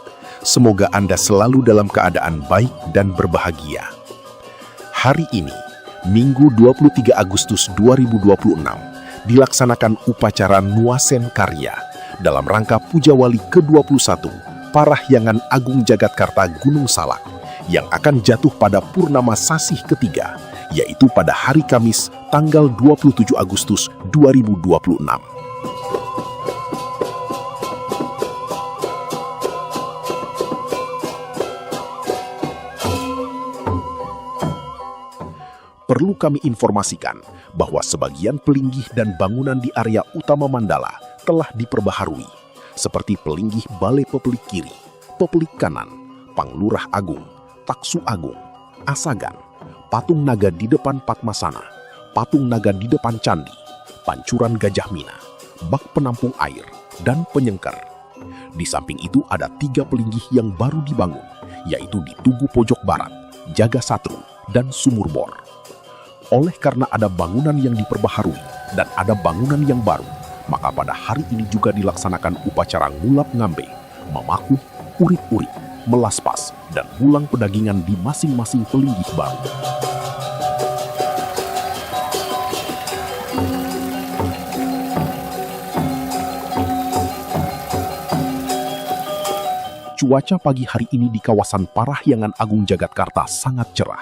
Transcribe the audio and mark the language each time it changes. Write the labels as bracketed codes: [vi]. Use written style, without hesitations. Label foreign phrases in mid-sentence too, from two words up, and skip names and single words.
[id] Semoga Anda selalu dalam keadaan baik dan berbahagia. Hari ini, Minggu 23 Agustus 2026, dilaksanakan upacara Nuasen Karya dalam rangka Pujawali ke-21, Parahyangan Agung Jagatkarta Gunung Salak, yang akan jatuh pada purnama sasih ketiga, yaitu pada hari Kamis tanggal 27 Agustus 2026. Perlu kami informasikan bahwa sebagian pelinggih dan bangunan di area utama Mandala telah diperbaharui, seperti pelinggih Balai Pepelik Kiri, Pepelik Kanan, Panglurah Agung, Taksu Agung, Asagan, Patung Naga di depan Padmasana, Patung Naga di depan Candi, Pancuran Gajah Mina, Bak Penampung Air, dan Penyengker. Di samping itu ada 3 pelinggih yang baru dibangun, yaitu di Tugu Pojok Barat, Jaga Satru, dan Sumur Bor. Oleh karena ada bangunan yang diperbaharui dan ada bangunan yang baru, maka pada hari ini juga dilaksanakan upacara ngulap ngambe, memakuh, urit-urit, melaspas, dan mulang pedagingan di masing-masing pelinggih baru. Cuaca pagi hari ini di kawasan Parahyangan Agung Jagatkarta sangat cerah.